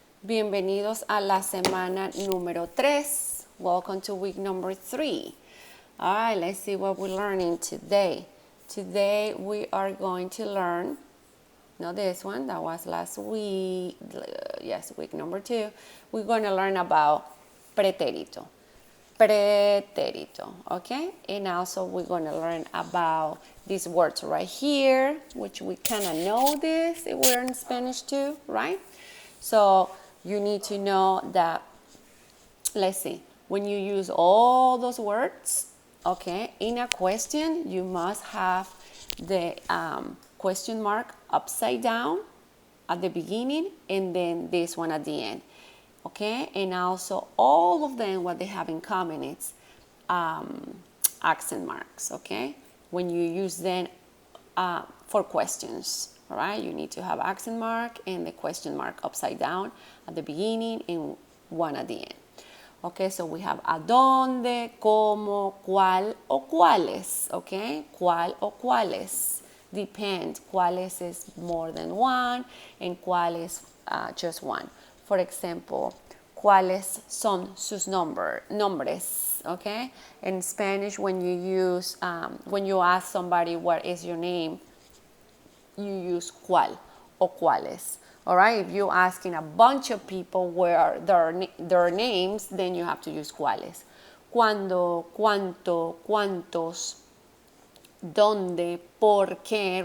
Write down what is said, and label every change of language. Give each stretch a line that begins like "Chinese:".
Spanish: Bienvenidos a la semana número 3.
English: Welcome to week number 3. All right, let's see what we're learning today. Today we are going to learn, not this one, that was last week. Yes, week number 2. We're going to learn about pretérito. Pretérito, okay? And also we're going to learn about these words right here, which we kind of know this if we're in Spanish too, right? So you need to know that, let's see, when you use all those words, okay, in a question, you must have the question mark upside down at the beginning and then this one at the end. Okay, and also all of them, what they have in common is accent marks. Okay, when you use them for questions, all right, you need to have accent mark and the question mark upside down at the beginning and one at the end. Okay, so we have a
Spanish: dónde, cómo, cuál o cuáles.
English: Okay,
Spanish: cuál o cuáles.
English: Depend. Cuáles is more than one and cuáles just one. For example,
Spanish: ¿cuáles son sus nombres?
English: Okay. In Spanish, when you ask somebody what is your name, you use
Spanish: cuál o cuáles.
English: All right. If you're asking a bunch of people where their names, then you have to use cuáles.
Spanish: Cuándo, cuánto, cuántos, dónde, por qué.